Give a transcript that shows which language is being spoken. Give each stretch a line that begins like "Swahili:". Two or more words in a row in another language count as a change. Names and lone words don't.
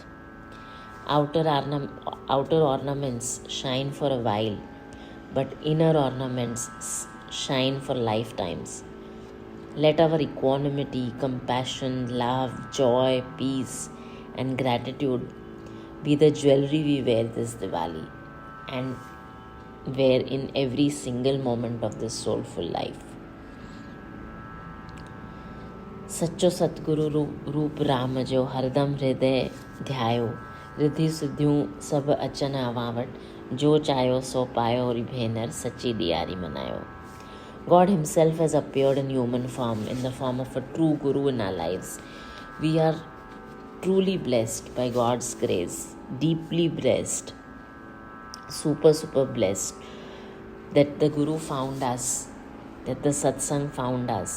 English: Outer ornaments shine for a while, but inner ornaments shine for lifetimes. Let our equanimity, compassion, love, joy, peace, and gratitude be the jewelry we wear this Diwali and wear in every single moment of this soulful life.
Sindhi: सच्चो सतगुरु रूप राम जो हरदम हृदय ध्यायो रिद्धि सिद्धियूं सभु अचन अवावट जो चायो सो पायो री भेनर सच्ची ॾियारी मनायो.
English: God Himself has appeared in human form, in the form of a true Guru in our lives. We are truly blessed by God's grace, deeply blessed, super blessed that the Guru found us, that the satsang found us.